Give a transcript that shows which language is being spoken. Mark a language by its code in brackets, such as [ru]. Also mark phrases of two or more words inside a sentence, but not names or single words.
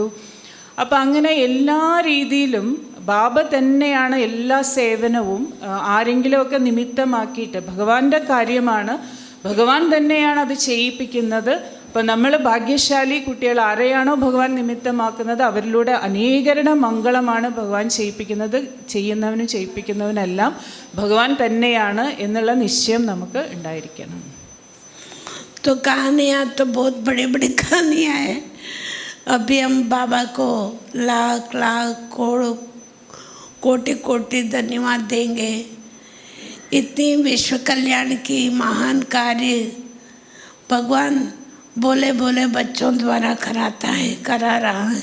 [ml] അപ്പം അങ്ങനെ എല്ലാ രീതിയിലും ബാബ തന്നെയാണ് എല്ലാ സേവനവും ആരെങ്കിലുമൊക്കെ നിമിത്തമാക്കിയിട്ട്, ഭഗവാന്റെ കാര്യമാണ്, ഭഗവാൻ തന്നെയാണ് അത് ചെയ്യിപ്പിക്കുന്നത്. അപ്പോൾ നമ്മൾ ഭാഗ്യശാലി കുട്ടികൾ, ആരെയാണോ ഭഗവാൻ നിമിത്തമാക്കുന്നത് അവരിലൂടെ അനേകരുടെ മംഗളമാണ് ഭഗവാൻ ചെയ്യിപ്പിക്കുന്നത്. ചെയ്യുന്നവനും ചെയ്യിപ്പിക്കുന്നവനെല്ലാം ഭഗവാൻ തന്നെയാണ് എന്നുള്ള നിശ്ചയം നമുക്ക് ഉണ്ടായിരിക്കണം. [hi] तो कहानियाँ तो बहुत बड़ी बड़ी कहानियाँ हैं. अभी हम बाबा को लाख कोटि धन्यवाद देंगे. इतनी विश्व कल्याण की महान कार्य भगवान बोले बोले बच्चों द्वारा करा रहा है।